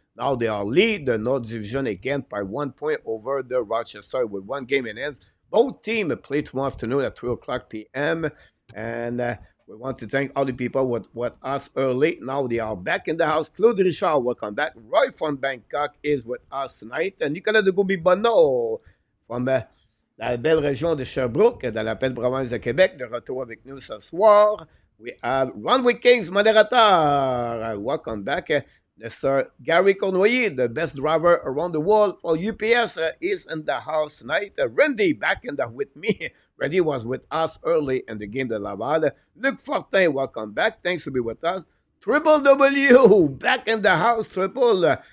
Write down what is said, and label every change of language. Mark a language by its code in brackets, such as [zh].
[en] Now they are lead the North Division again by 1 point over the Rochester with one game in hands. Both teams play tomorrow afternoon at 3 o'clock p.m. And we want to thank all the people with us early. Now they are back in the house. Claude Richard, welcome back. Roy from Bangkok is with us tonight. [fr] And Nicolas de Goubi-Bonneau from la belle région de Sherbrooke, dans la belle province de Québec, de retour avec nous ce soir. [en] We have Runway Kings, modérateur. Welcome back. Mr. Gary Cournoyer, the best driver around the world for UPS, is in the house tonight. Randy back in the with me. Randy was with us early in the game de Laval. Luc Fortin, welcome back. Thanks to be with us. Triple W, back in the house. Triple.